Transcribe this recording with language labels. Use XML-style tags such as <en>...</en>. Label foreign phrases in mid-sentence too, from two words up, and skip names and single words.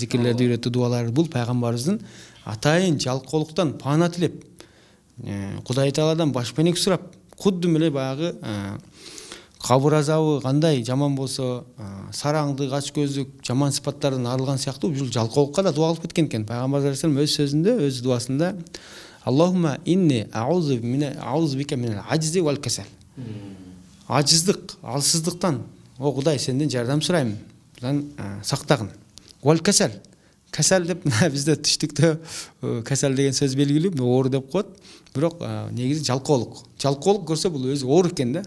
<ky>Зикирлерди үйрөтүү, дуалары бул пайгамбарыбыздын атайын жалкоолуктан паана тилеп, Кудай Тааладан башпенек сурап, кудду эле баягы кабыр азабы кандай жаман болсо, сараңдык, ач көздүк, жаман сыпаттардан арылган сыяктуу бул жалкоолукка да дуа кылып кеткен экен. Пайгамбар алейхисалам өз сөзүндө, өз дуасында</ky> <ar>اللهم إني أعوذ بك من العجز والكسل.</ar> <ky>Ажыздык, алсыздыктан, о Кудай сенден жардам сурайм, будан сактагын.</ky> <ar>والكسل.</ar> <ky>Kasal деп bizde түштүктө kasal деген сөз белгилүү, оору деп коет. Бирок негизи жалкоолук. Жалкоолук көрсө бул өзү оору экен да.</ky>